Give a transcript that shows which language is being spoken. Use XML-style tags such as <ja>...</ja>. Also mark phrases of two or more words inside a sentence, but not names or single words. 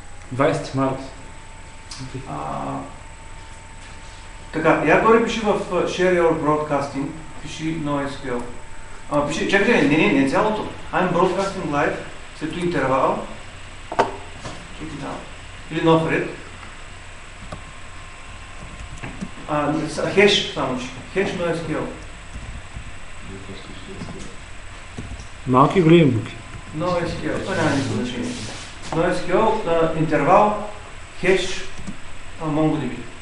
<bg>20 марта. Така, я горе пиши в</bg> <en>Share Your Broadcasting,</en> <bg>пиши NoSQL. Пиши, чакайте, не цялото.</bg> <en>I'm broadcasting live,</en> <bg>след това интервал. Или нов ред. Хеш само че. Хеш NoSQL. Малки и големи букви. NoSQL, това няма никакво значение. NoSQL, интервал, хеш, MongoDB.</bg>